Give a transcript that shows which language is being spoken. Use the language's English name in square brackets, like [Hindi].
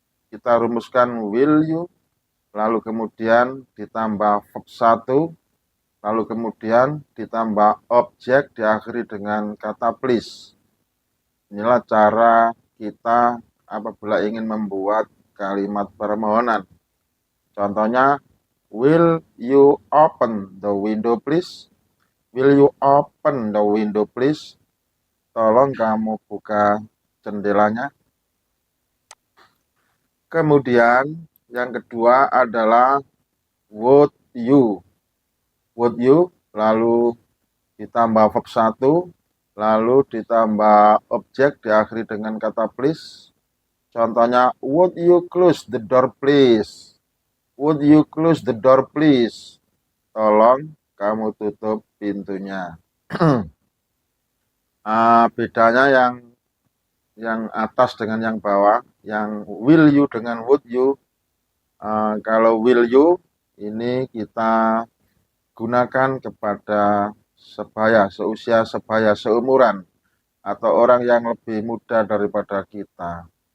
[Indonesian] Kita rumuskan will you, lalu kemudian ditambah verb 1, lalu kemudian ditambah objek diakhiri dengan kata please. Inilah cara kita apabila ingin membuat kalimat permohonan. [English] Contohnya, will you open the window please? Will you open the window please? [Indonesian] Tolong kamu buka jendelanya. Kemudian yang kedua adalah would you. Would you, lalu ditambah verb 1, lalu ditambah objek diakhiri dengan kata please. [English] Contohnya, would you close the door please? Would you close the door please? [Indonesian] Tolong kamu tutup pintunya. Bedanya yang atas dengan yang bawah, yang will you dengan would you. Kalau will you ini kita gunakan kepada sebaya, seusia, sebaya, seumuran, atau orang yang lebih muda daripada kita.